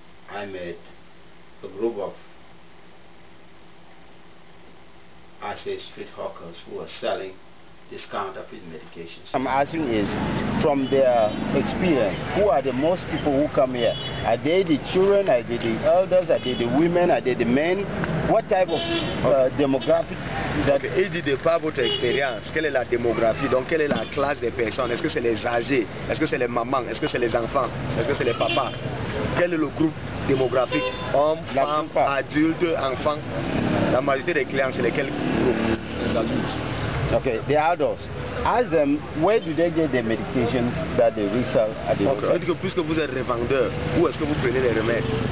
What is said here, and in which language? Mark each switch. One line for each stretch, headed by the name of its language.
English: I met a group of, I say, street hawkers who are selling this counterfeit medications. I'm asking is, from their experience, who are the most people who come here? Are they the children? Are they the elders? Are they the women? Are they the men? What type of demographic?
French: Et dit de par votre expérience, quelle est la démographie, donc quelle est la classe des personnes? Est-ce que c'est les âgés? Est-ce que c'est les mamans? Est-ce que c'est les enfants? Est-ce que c'est les papas? Quel est le groupe démographique? Hommes, femmes, adultes, enfants? La majorité des clients, c'est lesquels groupes? Les adultes.
English: Okay, the adults. Ask them, where do they get the medications that they resell at the hospital? Okay.
French: Puisque vous êtes revendeur, où est-ce que vous prenez les remèdes?